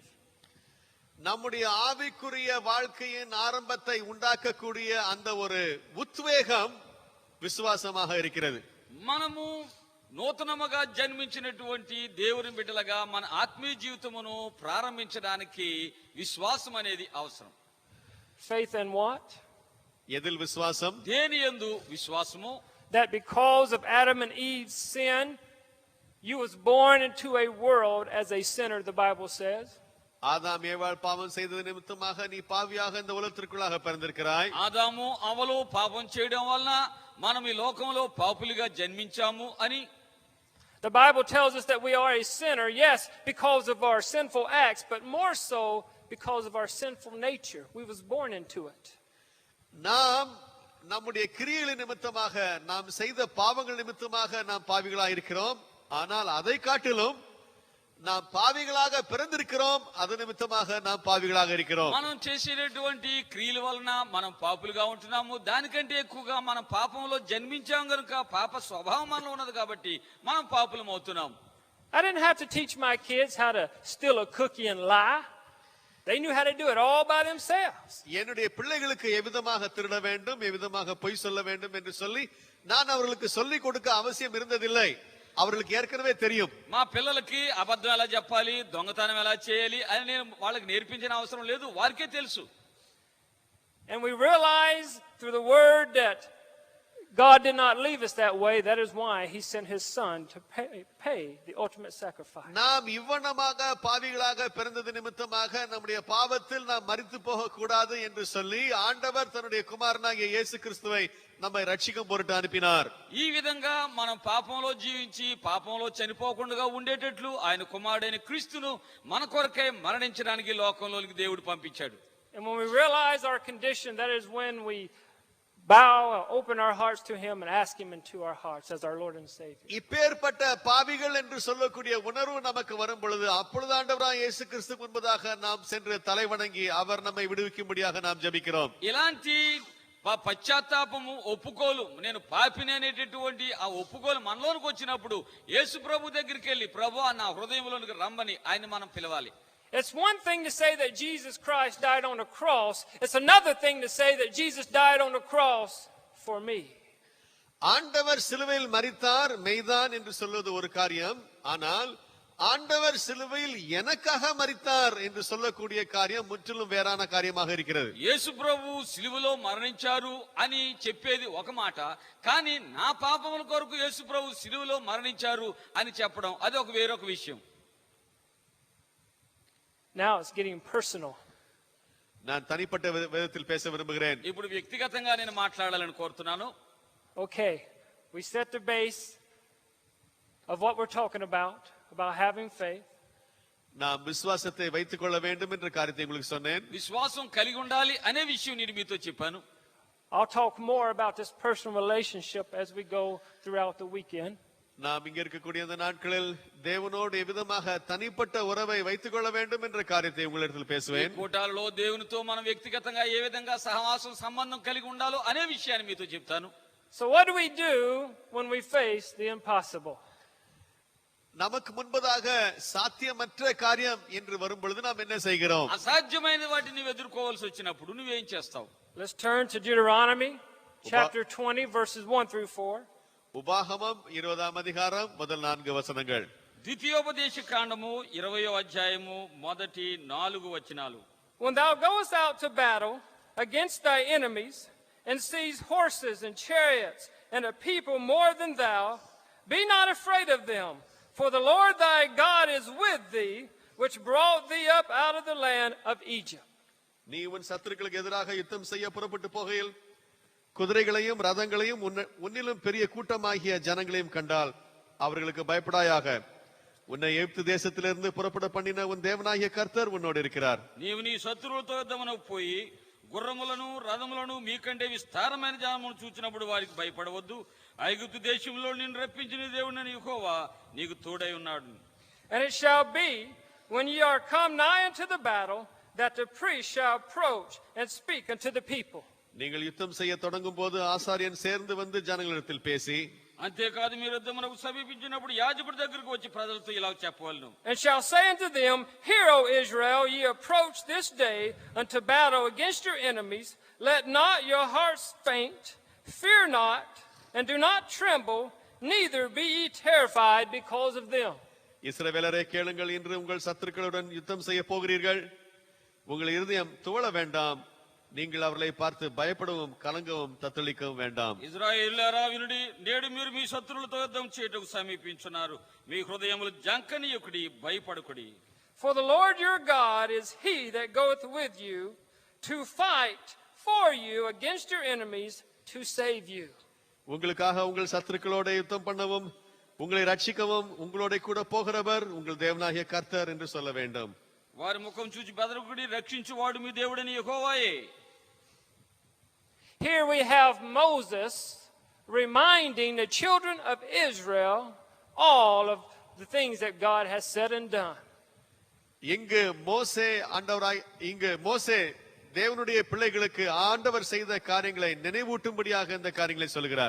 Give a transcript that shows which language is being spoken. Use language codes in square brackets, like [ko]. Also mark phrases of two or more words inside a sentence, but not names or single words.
[ta] நம்முடைய ஆவிக்குரிய வாழ்க்கையின் ஆரம்பத்தை உண்டாக்கக்கூடிய அந்த ஒரு உத்வேகம் விசுவாசமாக இருக்கிறது. [te] మనము నూతనముగా జన్మించినటువంటి దేవుని బిడ్డలుగా మన ఆత్మీయ జీవితమును ప్రారంభించడానికి విశ్వాసం అనేది అవసరం. [en] Faith in what? [ta] எதில் விசுவாசம்? [te] దేని యందు విశ్వాసము? [en] That because of Adam and Eve's sin, you was born into a world as a sinner, the Bible says. [ta] ஆதாம் ஏவாள் பாவம் செய்தது நிமித்தமாக நீ பாவியாக இந்த உலகத்திற்குள்ளாக பிறந்திருக்கிறாய். [te] ఆదాము అవలు పాపం చేయడం వలన మనం ఈ లోకంలో పాపులుగా జన్మించాము అని. [en] The Bible tells us that we are a sinner, yes, because of our sinful acts, but more so because of our sinful nature. We was born into it. [ta] நாம் நம்முடைய கிரியைகளின் நிமித்தமாக நாம் செய்த பாவங்கள் நிமித்தமாக நாம் பாவிகளாக இருக்கிறோம். ஆனால் அதை காட்டிலும் நாம் பாவிகளாக பிறந்திருக்கிறோம், அது நிமித்தமாக நாம் பாவிகளாக இருக்கிறோம். [te] మనం చేసేటటువంటి క్రియల వలన మనం పాపులుగా ఉంటున్నాము. దానికంటే ఎక్కువగా మనం పాపంలో జన్మించాం కనుక పాప స్వభావం మనలో ఉన్నది కాబట్టి మనం పాపులం అవుతున్నాం. [en] I didn't have to teach my kids how to steal a cookie and lie. They knew how to do it all by themselves. [ta] என்னுடைய பிள்ளைகளுக்கு எவ்விதமாக திருட வேண்டும், எவ்விதமாக பொய் சொல்ல வேண்டும் என்று சொல்லி நான் அவர்களுக்கு சொல்லிக் கொடுக்க அவசியம் இருந்ததில்லை. அவர்களுக்கு ஏற்கனவே தெரியும். [te] మా పిల్లలకి అబద్ధం ఎలా చెప్పాలి, దొంగతనం ఎలా చేయాలి అని నేను వాళ్ళకి నేర్పించిన అవసరం లేదు, వారికే తెలుసు. [en] And we realize through the word that God did not leave us that way. That is why he sent his son to pay the ultimate sacrifice. [ta] நாம் இவ்வனமாக பாவிகளாக பிறந்தது நிமித்தமாக நம்முடைய பாவத்தில் நாம் மரித்து போக கூடாது என்று சொல்லி ஆண்டவர் தன்னுடைய குமாரனாகிய இயேசு கிறிஸ்துவை நம்மை ரட்சிக்கும் பொருட்டு அனுப்பினார். [te] ఈ విధంగా మనం పాపంలో జీవించి పాపంలో చనిపోకుండా ఉండేటట్లు ఆయన కుమారుడైన క్రీస్తును మన కొరకై మరణించడానికి లోకంలోకి దేవుడు పంపించాడు. [en] And when we realize our condition, that is when we bow and open our hearts to him and ask him into our hearts as our Lord and Savior. [ta] இப்பேற்பட்ட பாவிகள் என்று சொல்லக்கூடிய உணர்வு நமக்கு வரும் பொழுது அப்பொழுது ஆண்டவராகிய இயேசு கிறிஸ்து முன்பதாக நாம் சென்று தலைவணங்கி அவர் நம்மை விடுவிக்கும்படியாக நாம் ஜெபிக்கிறோம். [te] ఇలాంటి పశ్చాత్తాపము ఒప్పుకోలు, నేను పాపిని అనేటటువంటి ఆ ఒప్పుకోలు మనలోనికి వచ్చినప్పుడు యేసు ప్రభు దగ్గరికి వెళ్ళి ప్రభువా నా హృదయంలోనికి రమ్మని ఆయన మనం పిలవాలి. [en] It's one thing to say that Jesus Christ died on the cross. It's another thing to say that Jesus died on the cross for me. [ta] ஆண்டவர் சிலுவையில் மரித்தார் மெய்தான் என்று சொல்வது ஒரு காரியம், ஆனால் ஆண்டவர் சிலுவையில் எனக்காக மரித்தார் என்று சொல்லக்கூடிய காரியம் முற்றிலும் வேறான காரியமாக இருக்கிறது. [te] యేసు ప్రభు సిలువలో మరణించారు అని చెప్పేది ఒక మాట, కానీ నా పాపముల కొరకు యేసు ప్రభు సిలువలో మరణించారు అని చెప్పడం అది ఒక వేరొక విషయం. [en] Now it's getting personal. [ta] நான் தனிப்பட்ட விதத்தில் பேச விரும்புகிறேன். [te] ఇప్పుడు వ్యక్తిగతంగా నేను మాట్లాడాలని కోరుతున్నాను. [en] Okay, we set the base of what we're talking about having faith. [ta] நாம் விசுவாசத்தை வைத்துக் கொள்ள வேண்டும் என்ற காரியத்தை உங்களுக்கு சொன்னேன். [te] విశ్వాసం కలిగి ఉండాలి అనే విషయం నేను మీతో చెప్పాను. [en] I'll talk more about this personal relationship as we go throughout the weekend. [ta] நாம் இங்க இருக்கக்கூடிய அந்த நாட்களில் தேவனோடு எவ்விதமாக தனிப்பட்ட உறவை வைத்துக் கொள்ள வேண்டும் என்ற காரியத்தை உங்களிடத்தில் பேசுவேன். [te] కూటాలలో దేవునితో మనం వ్యక్తిగతంగా ఏ విధంగా సహవాసం సంబంధం కలిగి ఉండాలో అనే విషయాన్ని మీతో చెప్తాను. [en] So what do we do when we face the impossible? [ta] நமக்கு முன்பதாக சாத்தியமற்ற காரியம் என்று வரும் பொழுது நாம் என்ன செய்கிறோம்? [te] అసాధ్యమైన వాటిని నువ్వు ఎదుర్కోవాల్సి వచ్చినప్పుడు నువ్వేం చేస్తావు? [en] Let's turn to Deuteronomy chapter 20 verses 1 through 4. [ta] உபாகமம் 20ஆம் அதிகாரம் முதல் 4 வசனங்கள். [te] ద్వితీయోపదేశ కాండము 20వ అధ్యాయము మొదటి 4 వచనాలు. [en] When thou goest out to battle against thy enemies and sees horses and chariots and a people more than thou, be not afraid of them, for the Lord thy God is with thee, which brought thee up out of the land of Egypt. [ta] நீ உன் சத்துருக்களுக்கு எதிராக யுத்தம் செய்ய புறப்பட்டு போகையில் குதிரைகளையும் ரதங்களையும் உன்னிலும் பெரிய கூட்டமாகிய ஜனங்களையும் கண்டால் அவர்களுக்கு பயப்படாயாக. உன்னை எகிப்து தேசத்திலிருந்து புறப்பட பண்ணின உன் தேவனாகிய கர்த்தர் உன்னோடு இருக்கிறார். [te] నీవు నీ శత్రువులతో యుద్ధమునకు పోయి గుర్రములను రథములను మీకంటే విస్తారమైన జనమును చూచినప్పుడు వారికి భయపడవద్దు. ఐగుప్తు దేశంలో నిన్ను రప్పించిన దేవుడైన యెహోవా నీకు తోడై ఉన్నాడు. [en] And it shall be, when ye are come nigh unto the battle, that the priest shall approach and speak unto the people. [ta] நீங்கள் யுத்தம் செய்ய தொடங்கும் போது ஆசாரியன் சேர்ந்து வந்து ஜனங்களிடத்தில் பேசி, [te] అంతేకాదు మీరు యుద్ధమునకు సమీపించినప్పుడు యాజకుడి దగ్గరకు వచ్చి ప్రజలతో ఇలా చెప్పవలెను. [en] And shall say unto them, Hear, O Israel, ye approach this day unto battle against your enemies. Let not your hearts faint, fear not, and do not tremble, neither be ye terrified because of them. [ta] இஸ்ரவேலரே கேளுங்கள், இன்று உங்கள் சத்துருக்களுடன் யுத்தம் செய்ய போகிறீர்கள். உங்கள் இருதயம் துவள வேண்டாம், நீங்கள் அவர்களை பார்த்து பயப்படவும் கலங்கவும் தத்தளிக்கவும் வேண்டாம். [te] ఇశ్రాయేలులారా వినుడి, నేడు మీరు మీ శత్రువులతో యుద్ధం చేయుటకు సమీపించున్నారు. మీ హృదయములు జంకనీయుకుడి, భయపడుకుడి. [en] For the Lord your God is he that goeth with you to fight for you against your enemies to save you. [ta] உங்களுக்காக உங்கள் சத்துருக்களோட யுத்தம் பண்ணவும் உங்களை ரட்சிக்கவும் உங்களோட கூட போகிறவர் உங்கள் தேவனாகிய கர்த்தர் என்று சொல்ல வேண்டும். [te] వారి ముఖం చూచి బెదరకుడి, రక్షించువాడు మీ దేవుడని యెహోవాయే. [en] Here we have Moses reminding the children of Israel all of the things that God has said and done. [ta] இங்கு மோசே தேவனுடைய பிள்ளைகளுக்கு ஆண்டவர் செய்த காரியங்களை நினைவூட்டும்படியாக இந்த காரியங்களை சொல்கிறார்.